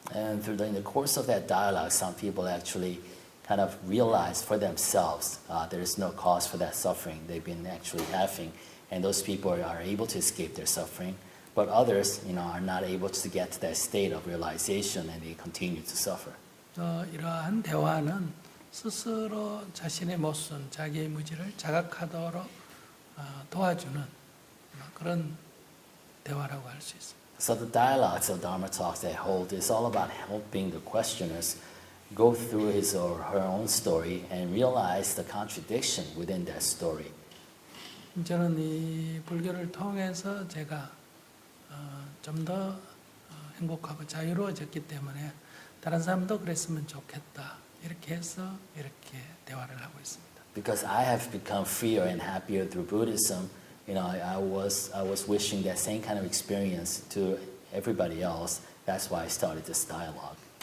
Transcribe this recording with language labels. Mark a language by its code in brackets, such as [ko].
[en] And in the course of that dialogue, some people actually kind of realize for themselves there is no cause for that suffering they've been actually having, and those people are able to escape their suffering. But others, are not able to get to that state of realization, and they continue to suffer. [ko] 이러한 대화는 스스로 자신의 모순, 자기의 무지를 자각하도록 도와주는 그런 대화라고 할 수 있습니다. [en] So the dialogues of Dharma talks that I hold is all about helping the questioners go through his or her own story and realize the contradiction within that story. [ko] 저는 이 불교를 통해서 제가 좀 더 행복하고 자유로워졌기 때문에 다른 사람도 그랬으면 좋겠다. 이렇게 해서 이렇게 대화를 하고 있습니다. [en] Because I have become freer and happier through Buddhism, I was wishing that same kind of experience to everybody else. That's why I started this dialogue.